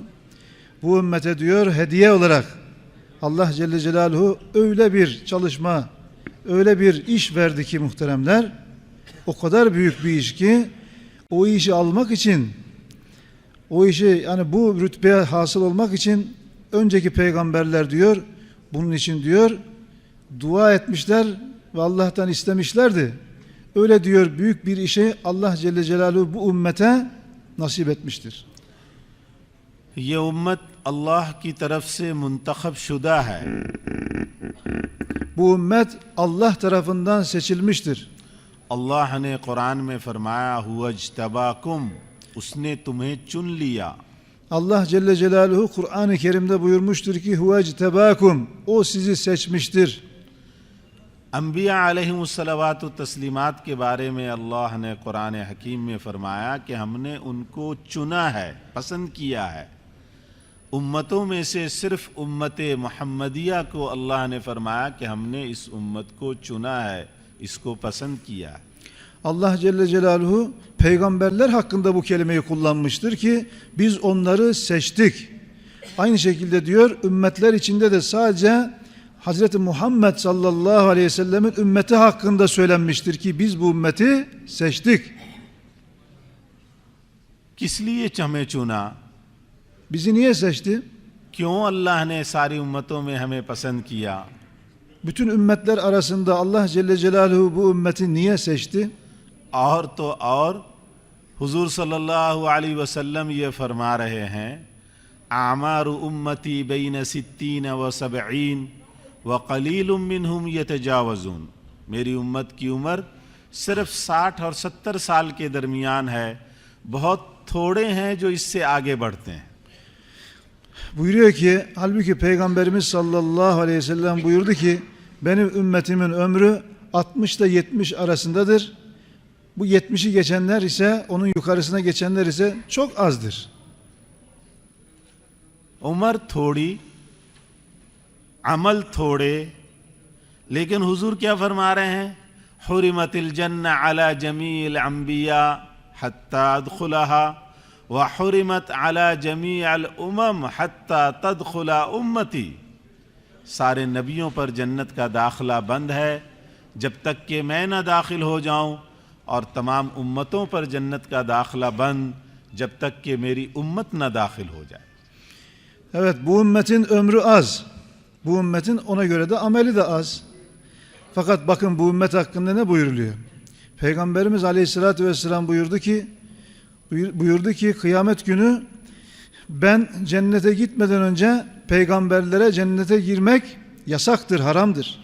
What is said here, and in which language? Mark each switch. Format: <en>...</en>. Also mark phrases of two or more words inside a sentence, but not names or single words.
<tr>Bu ümmete diyor hediye olarak</tr> <ar>الله جل جلاله</ar> <tr>öyle bir çalışma, öyle bir iş verdi ki muhteremler, o kadar büyük bir iş ki o işi almak için, o işi yani bu rütbeye hasıl olmak için önceki peygamberler diyor bunun için diyor dua etmişler ve Allah'tan istemişlerdi. Öyle diyor büyük bir işi</tr> <ar>الله جل جلاله</ar> <tr>bu ümmete nasip etmiştir.</tr> <hi>ये उम्मत अल्लाह की तरफ से मुंतखब शुदा है।</hi> <tr>Bu ümmet Allah tarafından seçilmiştir.</tr> <hi>अल्लाह ने कुरान में फरमाया</hi> <ar>هو اجتباكم,</ar> <hi>उसने तुम्हें चुन लिया।</hi> <ar>الله جل جلاله</ar> <tr>Kur'an-ı Kerim'de buyurmuştur ki</tr> <ar>هو اجتباكم,</ar> <tr>o sizi seçmiştir.</tr> <hi>अम्बिया</hi> <ar>عليهم الصلوات تسليمات</ar> <hi>के बारे में अल्लाह ने कुरान हकीम में फरमाया कि हमने उनको चुना है, पसंद किया है। उम्मतों में से सिर्फ उम्मत मुहम्मदिया को अल्लाह ने फरमाया कि हमने इस उम्मत को चुना है, इसको पसंद किया।</hi> <ar>الله جل جلاله</ar> <tr>peygamberler hakkında bu kelimeyi kullanmıştır ki biz onları seçtik. Aynı şekilde diyor ümmetler içinde de sadece Hazreti Muhammed</tr> <ar>صلى الله عليه وسلم</ar> <tr>ümmeti hakkında söylenmiştir ki biz bu ümmeti seçtik.</tr> <hi>किस लिए हमें चुना?</hi> <tr>Bizi niye seçti?</tr> <hi>क्यों अल्लाह ने सारी उम्मतों में हमें पसंद किया?</hi> <tr>Bütün ümmetler arasında</tr> <ar>الله جل جلاله</ar> <tr>bu ümmeti niye seçti?</tr> <hi>और तो और हुजूर</hi> <ar>صلى الله عليه وسلم</ar> <hi>ये फरमा रहे हैं</hi> <ar>أعمار أمتي بين ستين وسبعين وقليل منهم يتجاوزون.</ar> <hi>मेरी उम्मत की उम्र सिर्फ 60 और 70 साल के दरमियान है, बहुत थोड़े हैं जो इससे आगे बढ़ते हैं।</hi> <tr>Buyuruyor ki halbuki Peygamberimiz</tr> <ar>صلى الله عليه وسلم</ar> <tr>buyurdu ki benim ümmetimin ömrü 60 ile 70 arasındadır. Bu 70'i geçenler ise onun yukarısına geçenler ise çok azdır.</tr> <hi>उम्र थोड़ी, अमल थोड़े, लेकिन हुजूर क्या फरमा रहे हैं?</hi> <ar>حرمت الجنة على جميع الأنبياء حتى أدخلها وحرمت على جميع الأمم حتى تدخلها أمتي.</ar> <hi>सारे नबियों पर जन्नत का दाखिला बंद है जब तक कि मैं न दाखिल हो जाऊं, और तमाम उम्मतों पर जन्नत का दाखिला बंद जब तक कि मेरी उम्मत न दाखिल हो जाए।</hi> <tr>Evet, bu ümmetin ömrü az. Bu ümmetin ona göre de ameli de az. Fakat bakın bu ümmet hakkında ne buyuruluyor? Peygamberimiz</tr> <ar>عليه الصلاة والسلام</ar> <tr>buyurdu ki kıyamet günü ben cennete gitmeden önce peygamberlere cennete girmek yasaktır, haramdır.</tr>